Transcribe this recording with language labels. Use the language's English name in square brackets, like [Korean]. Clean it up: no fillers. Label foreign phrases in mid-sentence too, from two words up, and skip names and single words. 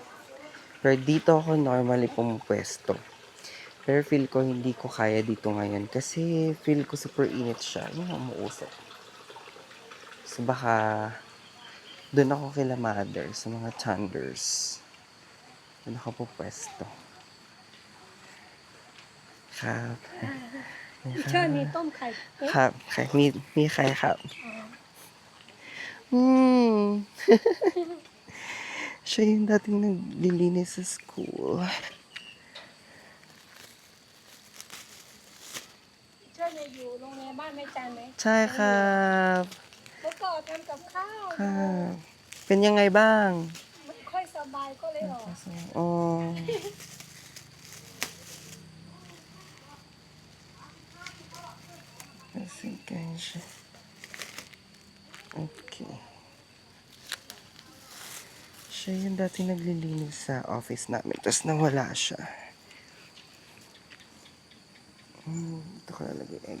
[Filipino] Pero dito ako normally pumupwesto. Pero feel ko hindi ko kaya dito ngayon kasi feel ko super init siya. Yung umuusok. So baka doon ako kila mother sa mga thunders. Doon ako pupwesto. [Thai] ครับ เชิญนี่ต้มไข่เป็ด ครับใครมีใครครับ [Filipino] Siya yung dating naglilinis sa school. [Thai] เชิญเนี่ยอยู่โรงเรียนบ้านแม่จันไหม ใช่ครับ เมื่อก่อนทำกับข้าว ครับเป็นยังไงบ้าง ไม่ค่อยสบายก็เลยออก [Filipino] อ๋อ Kasi guys. Okay. Siya yung dati naglilinis sa office namin. Tapos nawala siya. Ito ko lalagay egg.